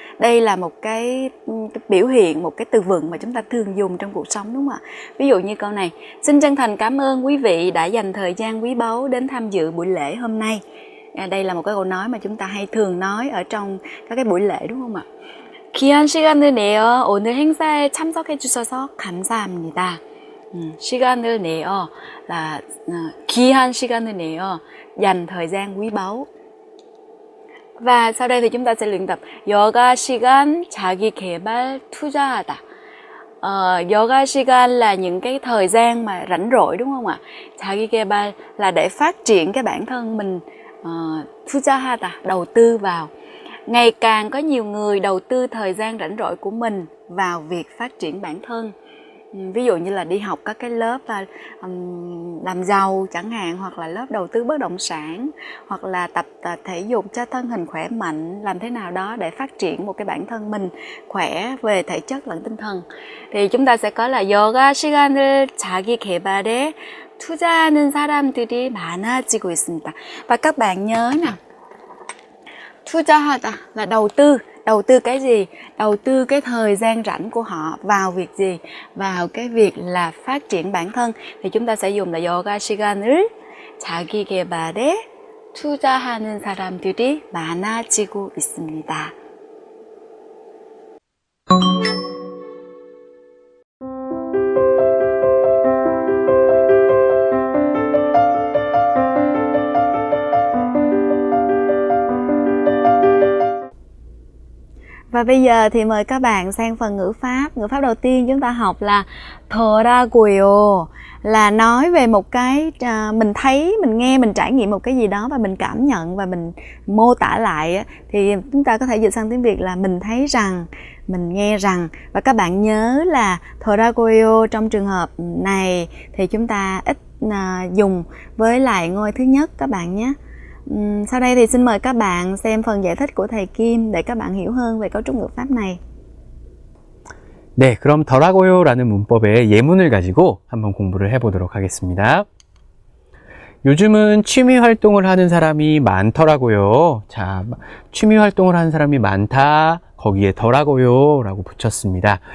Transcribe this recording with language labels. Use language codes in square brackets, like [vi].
[vi] Đây là một cái biểu hiện, một cái từ vựng mà chúng ta thường dùng trong cuộc sống, đúng không ạ? Ví dụ như câu này: xin chân thành cảm ơn quý vị đã dành thời gian quý báu đến tham dự buổi lễ hôm nay. Đây là một cái câu nói mà chúng ta hay thường nói ở trong các cái buổi lễ, đúng không ạ? [ko] 귀한 시간을 내어 오늘 행사에 참석해 주셔서 감사합니다. [vi] 시간을 내어 là [ko] 귀한 시간을 내어, [vi] dành thời gian quý báu. Và sau đây thì chúng ta sẽ luyện tập yoga [ko] 시간 자기 개발 투자하다. [vi] Yoga 시간 là những cái thời gian mà rảnh rỗi, đúng không ạ? 자기 개발 là để phát triển cái bản thân mình. 투자하다, đầu tư vào. Ngày càng có nhiều người đầu tư thời gian rảnh rỗi của mình vào việc phát triển bản thân. Ví dụ như là đi học các cái lớp làm giàu chẳng hạn, hoặc là lớp đầu tư bất động sản, hoặc là tập thể dục cho thân hình khỏe mạnh, làm thế nào đó để phát triển một cái bản thân mình khỏe về thể chất lẫn tinh thần. Thì chúng ta sẽ có là [ko] yoga 시간을 자기 개발에 투자하는 사람들이 많아지고 있습니다. [vi] Và các bạn nhớ nè, 투자하다 là đầu tư. Đầu tư cái gì? Đầu tư cái thời gian rảnh của họ vào việc gì? Vào cái việc là phát triển bản thân. Thì chúng ta sẽ dùng là [ko] yoga 시간을 자기 개발에 투자하는 사람들이 많아지고 있습니다. [vi] Và bây giờ thì mời các bạn sang phần ngữ pháp. Ngữ pháp đầu tiên chúng ta học là 더라고요, là nói về một cái mình thấy, mình nghe, mình trải nghiệm một cái gì đó và mình cảm nhận và mình mô tả lại. Thì chúng ta có thể dịch sang tiếng Việt là mình thấy rằng, mình nghe rằng. Và các bạn nhớ là 더라고요 trong trường hợp này thì chúng ta ít dùng với lại ngôi thứ nhất các bạn nhé. Sau đây thì xin mời các bạn xem phần giải thích của thầy Kim để các bạn hiểu hơn về cấu trúc ngữ pháp này. [ko] 네, 그럼 더라고요라는 문법의 예문을 가지고 한번 공부를 해보도록 하겠습니다. 요즘은 취미 활동을 하는 사람이 많더라고요. 자, 취미 활동을 하는 사람이 많다, 거기에 더라고요 라고 붙였습니다.